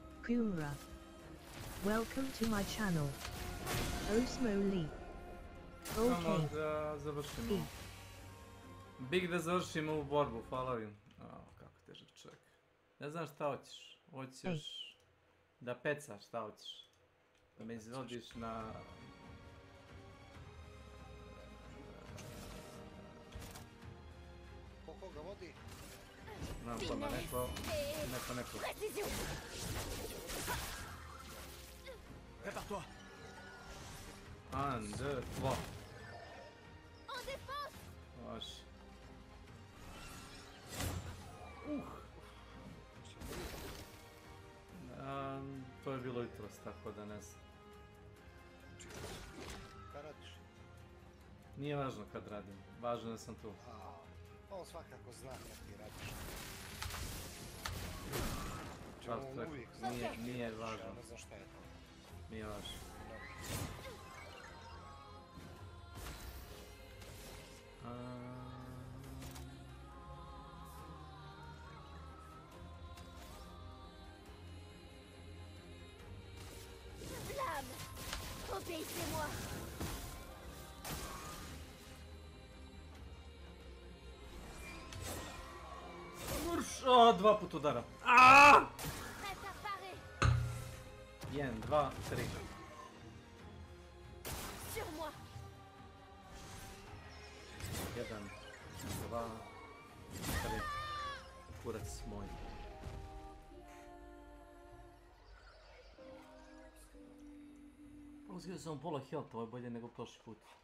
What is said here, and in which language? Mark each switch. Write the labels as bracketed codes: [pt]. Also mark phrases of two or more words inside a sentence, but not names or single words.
[en] Kumra. Welcome to my channel. Osmo Lee. [sr] Samo Okay. da završimo. Big da završimo ovu borbu, hvala vam. Kako težak čovjek. Ne znam šta hoćeš. Hoćeš da pecaš, šta hoćeš? Da me izvodiš na... Koliko ga vodi? Znam pojma, neko... [fr] Prépare-toi! 1, 2, 3. [sr] Vaši. To je bilo jutros, tako da ne znam. Kad radiš? Nije važno kad radim, važno je da sam tu. On svakako zna kad ti radiš. Nije važno. Ja ne znam šta je to. Nije važno. [fr] Flamme! Obéissez-moi! [sr] Dva put udara. [fr] Prête à parer! 1, 2, 3. Sur moi! 1, 2, 3. [sr] Kurac moj. Uzio sam pola health, ovo je bolje nego prošli put.